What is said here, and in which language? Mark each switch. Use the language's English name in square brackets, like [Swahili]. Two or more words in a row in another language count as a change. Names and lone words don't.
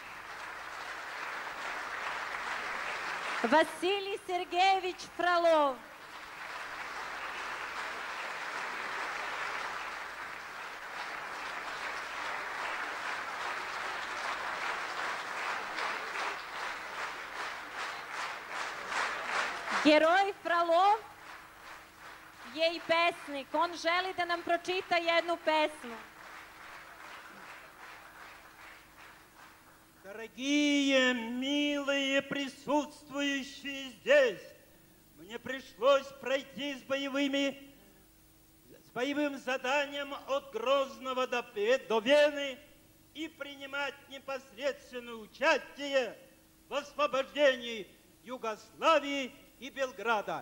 [Russian] Василий Сергеевич Фролов. [Serbian] Герой Фролов je i pesnik. On želi da nam pročita jednu pesmu. [Russian] Дорогие, милые присутствующие здесь, мне пришлось пройти с боевым заданием от Грозного до Вены и принимать непосредственное участие в освобождении Югославии и Белграда.